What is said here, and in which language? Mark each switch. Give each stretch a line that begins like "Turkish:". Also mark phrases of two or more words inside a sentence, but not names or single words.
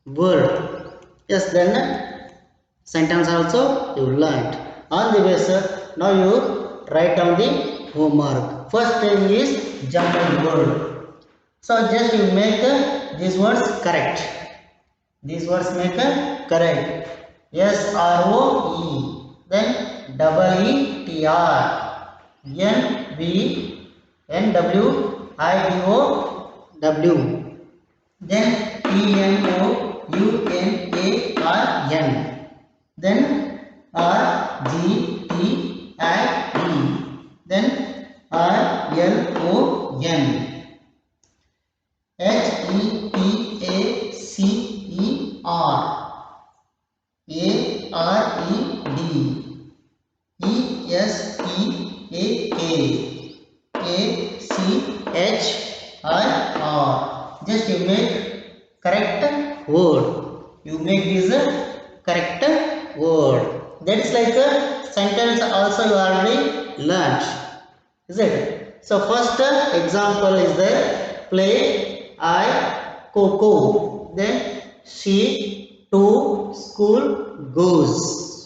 English: Yes, then sentence also you learned. On the basis, now you write down the homework. First thing is jumbled word. So just you make these words correct. These words make correct. SROE, then EETR, NVNWIDOW, then TMOUNARN, then RGTIE, then RLON, HEPACER, ARED, ESPAK, ACHIR. Just you make correct word. You make this correct word. That is like a sentence also you already learnt. Is it? So first example is there. Play I Coco. Then she to school goes.